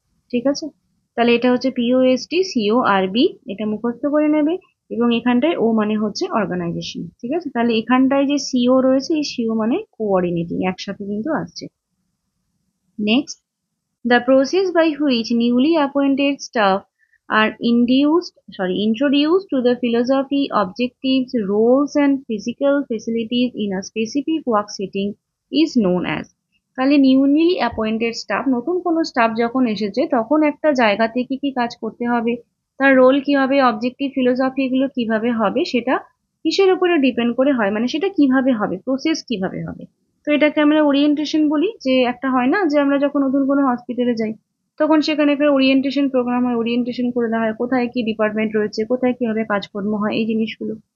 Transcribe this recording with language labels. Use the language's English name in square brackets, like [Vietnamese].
[Bangla] ঠিক আছে, তাহলে এটা হচ্ছে পিওএসটি, সিও, আরবি, এটা মুখস্থ করে নেবে। এবং এখানটায় ও মানে হচ্ছে অর্গানাইজেশন। ঠিক আছে, তাহলে এখানটায় যে সিও রয়েছে, এই সিও মানে কোঅর্ডিনেটিং, একসাথে কিন্তু আসছে। [English] Next, the process by which newly appointed staff are introduced to the philosophy, objectives, roles and physical facilities in a specific work setting is known as। [Bangla] তাহলে নিউলি অ্যাপয়েন্টেড স্টাফ, নতুন কোনো staff যখন এসেছে তখন একটা জায়গাতে কি কি কাজ করতে হবে, তার রোল কি হবে, অবজেক্টিভ, ফিলোসফি, এগুলো কিভাবে হবে, সেটা কিসের উপরে ডিপেন্ড করে হয়, মানে সেটা কিভাবে হবে, প্রসেস কিভাবে হবে। তো এটাকে আমরা ওরিয়েন্টেশন বলি। যে একটা হয় না যে আমরা যখন নতুন কোনো হসপিটালে যাই তখন সেখানে একটা ওরিয়েন্টেশন প্রোগ্রাম হয়, ওরিয়েন্টেশন করে দেওয়া হয় কোথায় কি ডিপার্টমেন্ট রয়েছে, কোথায় কিভাবে কাজকর্ম হয়, এই জিনিসগুলো।